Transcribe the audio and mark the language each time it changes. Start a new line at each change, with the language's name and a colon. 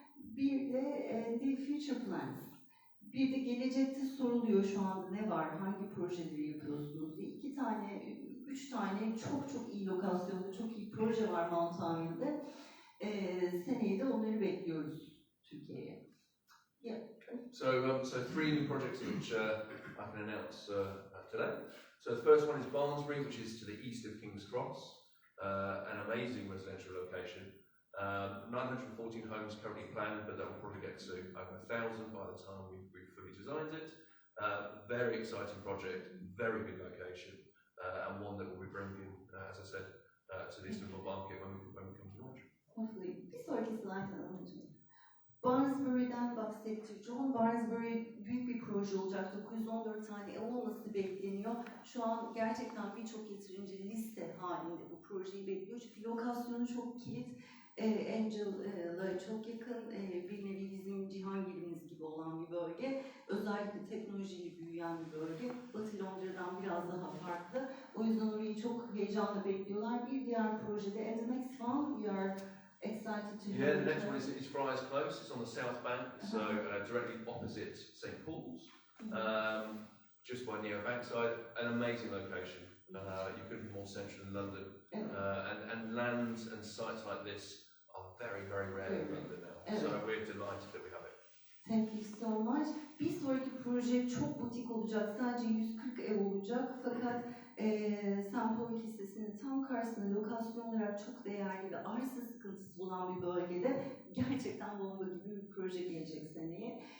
Turkish: Bir de
English: The Future Plans.
Turkish: Bir de gelecekte soruluyor şu anda ne var, hangi projeleri yapıyorsunuz diye. 3 tane çok iyi lokasyonda, çok iyi proje var Mountainville'de. Seneye de onları bekliyoruz Türkiye'ye.
English: Yeah. So 3 new projects which I can announce today. So the first one is Barnsbury, which is to the east of King's Cross, an amazing residential location. 914 homes currently planned, but that will probably get to over 1,000 by the time we've fully designed it. Very exciting project, very good location, and one that we'll be bringing, as I said, to the Istanbul market when we come to launch. Hopefully.
Turkish: Bir sonraki slide'dan alacağım. Barnsbury'den bahsetti John. Barnsbury büyük bir proje olacak. 914 tane ev olması bekleniyor. Şu an gerçekten birçok yatırımcı liste halinde bu projeyi bekliyor. Çünkü lokasyonu çok kilit. Angel'la çok yakın, bir nevi bizim Cihangir'imiz gibi olan bir bölge. Özellikle teknolojiyle büyüyen bir bölge. Batı Londra'dan biraz daha farklı. O yüzden orayı çok heyecanla bekliyorlar. Bir diğer projede,
English: and the next one we are excited to Yeah, the next one is Friars Close. It's on the south bank, so directly opposite St Paul's, just by Neo Bankside. An amazing location. You couldn't be more central in London. And lands and sites like this are very, very rare in London now. So we're delighted that we have it. Thank you so much.
Turkish: Bir sonraki proje çok butik olacak. Sadece 140 ev olacak. Fakat St. Paul Kilisesi'nin tam karşısında lokasyon olarak çok değerli ve arsa sıkıntısı olan bir bölgede gerçekten bomba gibi bir proje gelecek seneye.